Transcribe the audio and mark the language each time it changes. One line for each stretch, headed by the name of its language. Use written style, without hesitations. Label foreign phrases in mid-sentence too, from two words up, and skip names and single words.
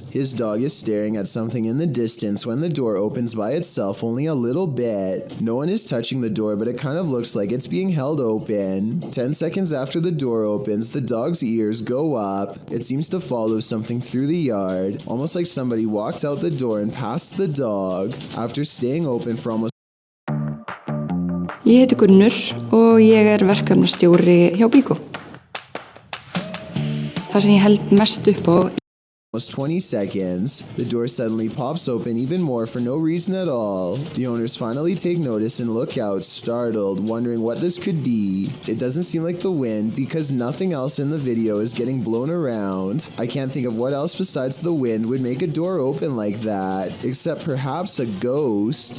English: His dog is staring at something in the distance when the door opens by itself only a little bit. No one is touching the door, but it kind of looks like it's being held open. 10 seconds after the door opens, the dog's ears go up. It seems to follow something through the yard, almost like somebody walked out the door and passed the dog after staying open for almost.
Icelandic: Ég heiti Gunnur og ég verkefnastjóri hjá Bíkó. Það sem ég held mest upp á
English: Almost 20 seconds, the door suddenly pops open even more for no reason at all. The owners finally take notice and look out, startled, wondering what this could be. It doesn't seem like the wind because nothing else in the video is getting blown around. I can't think of what else besides the wind would make a door open like that, except perhaps a ghost.